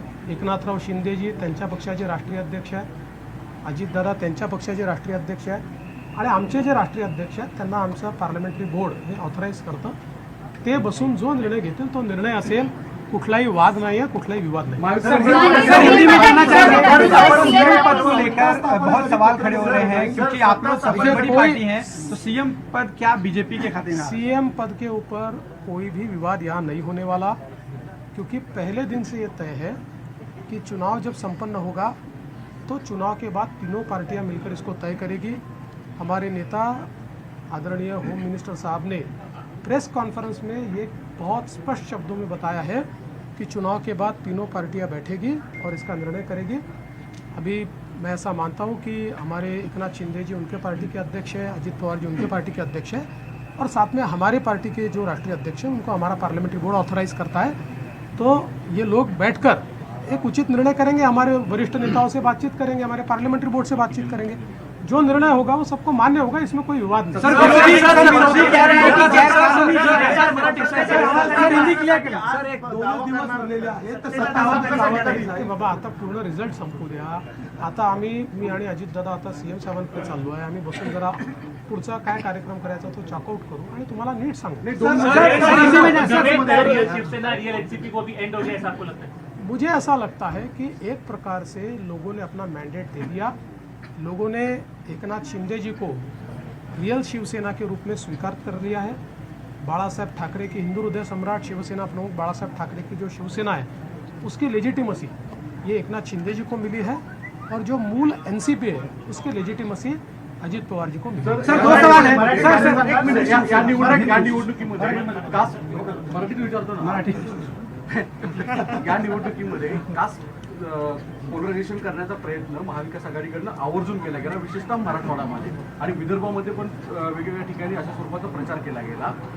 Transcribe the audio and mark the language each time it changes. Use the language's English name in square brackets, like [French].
[Marathi] एकनाथराव शिंदेजी त्यांच्या पक्षाचे राष्ट्रीय अध्यक्ष आहेत, अजितदादा त्यांच्या पक्षाचे राष्ट्रीय अध्यक्ष आहेत आणि आमचे जे राष्ट्रीय अध्यक्ष आहेत त्यांना आमचं पार्लमेंटरी बोर्ड हे ऑथराईज करतं। ते बसून जो निर्णय घेतील तो निर्णय असेल, कुठलाही वाद नाही आहे, कुठलाही विवाद नाही। [Hindi] सवाल खड़े हो रहे हैं क्योंकि आप लोग सबसे बड़ी कोई- पार्टी हैं, तो सीएम पद क्या बीजेपी के खाते में आ रहा है? सीएम पद के ऊपर कोई भी विवाद यहाँ नहीं होने वाला, क्योंकि पहले दिन से ये तय है कि चुनाव जब संपन्न होगा तो चुनाव के बाद तीनों पार्टियां मिलकर इसको तय करेगी। हमारे नेता आदरणीय होम मिनिस्टर साहब ने प्रेस कॉन्फ्रेंस में ये बहुत स्पष्ट शब्दों में बताया है कि चुनाव के बाद तीनों पार्टियां बैठेगी और इसका निर्णय करेगी। अभी मैं ऐसा मानता हूं कि हमारे एकनाथ शिंदे जी उनके पार्टी के अध्यक्ष हैं, अजित पवार जी उनके पार्टी के अध्यक्ष हैं, और साथ में हमारे पार्टी के जो राष्ट्रीय अध्यक्ष हैं उनको हमारा पार्लियामेंट्री बोर्ड ऑथराइज करता है। तो ये लोग बैठकर एक उचित निर्णय करेंगे, हमारे वरिष्ठ नेताओं से बातचीत करेंगे, हमारे पार्लियामेंट्री बोर्ड से बातचीत करेंगे, जो निर्णय होगा वो सबको मान्य होगा, इसमें कोई विवाद नहीं। सर, विरोधी कह रहे हैं कि गैर कानूनी जो [Marathi] सर एक 2 दिवस उरलेले आहेत तर सत्तावादी जबाबदारी नाही बाबा, आता पूर्ण रिझल्ट संपू द्या. आता मी आणि अजित दादा आता सीएम साहेबांकडे चाललो आहे. आम्ही बसून जरा पुढचा काय कार्यक्रम करायचा तो चॉकआउट करू आणि तुम्हाला नीट सांगू. [Hindi] शिवसेना रियल एनसीपी को भी एंड हो गया ऐसा आपको लगता है? मुझे ऐसा लगता है कि एक प्रकार से लोगों ने अपना मैंडेट दे दिया. लोगों ने एकनाथ शिंदे जी को रियल शिवसेना के रूप में स्वीकार कर लिया है. बाला साहेब ठाकरे की हिंदू हृदय सम्राट शिवसेना प्रमुख बाला साहेब ठाकरे की जो शिवसेना है उसकी लेजिटिमसी ये एकनाथ शिंदे जी को मिली है, और जो मूल एनसीपी है उसकी लेजिटिमसी अजित पवार जी को मिली है. सर, 2 सवाल है. सर, [Marathi] एक मिनिट, या निवडणुकीमध्ये कास्ट मराठीत विचारतो ना, या निवडणुकीमध्ये कास्ट पोलरायझेशन करण्याचा प्रयत्न महाविकास आघाडीकडनं आवर्जून केला गेला, विशेषतः मराठवाड्यामध्ये आणि विदर्भामध्ये पण वेगवेगळ्या ठिकाणी अशा स्वरूपाचा प्रचार केला गेला.